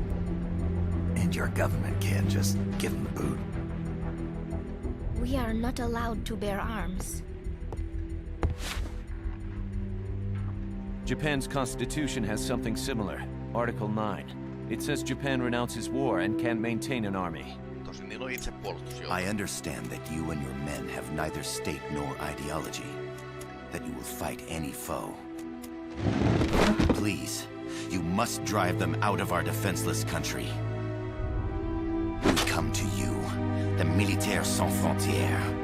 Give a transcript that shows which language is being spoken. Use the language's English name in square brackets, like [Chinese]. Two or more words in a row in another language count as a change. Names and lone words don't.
[English] And your government can't just give them the boot? We are not allowed to bear arms. Japan's constitution has something similar. Article 9. It says Japan renounces war and can't maintain an army. [Finnish] Tosin niillä on itsepuolustusjoukko. [English] I understand that you and your men have neither state nor ideology. That you will fight any foe. Please, you must drive them out of our defenseless country. We come to you, the Militaires Sans Frontières.